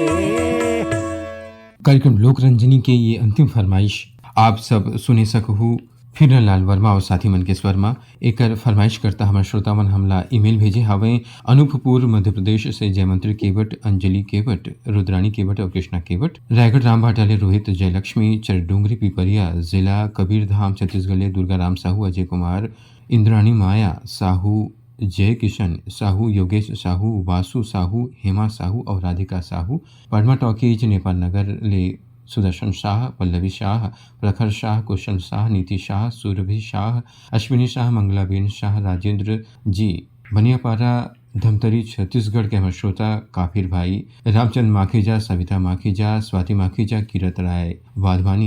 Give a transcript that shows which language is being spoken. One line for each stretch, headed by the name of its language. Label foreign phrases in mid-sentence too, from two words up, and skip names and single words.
Chhattisgarhi: कार्यक्रम लोक रंजनी के ये अंतिम फरमाइश आप सब सुने सकहु फिर लाल वर्मा और साथी मनकेश वर्मा। एक फरमाइश करता हमारे श्रोतावन हमला ईमेल भेजे हवे अनूपपुर मध्य प्रदेश से जयमंत्री केवट, अंजलि केवट, रुद्राणी केवट और कृष्णा केवट। रायगढ़ राम भाटाले रोहित जयलक्ष्मी, चरडूंगरी पिपरिया जिला कबीरधाम छत्तीसगढ़ दुर्गा राम साहू, अजय कुमार, इंद्राणी माया साहू, जय किशन साहू, योगेश साहू, वासु साहू, हेमा साहू और राधिका साहू। पडमा टॉकीज नेपाल नगर ले सुदर्शन शाह, पल्लवी शाह, प्रखर शाह, कुशल शाह, नीति शाह, सुरभि शाह, अश्विनी शाह, मंगलाबेन शाह, राजेंद्र जी बनियापारा धमतरी छत्तीसगढ़ के हमारे श्रोता काफिर भाई, रामचंद माखीजा, सविता माखीजा, स्वाति माखीजा, किरत राय वाधवानी,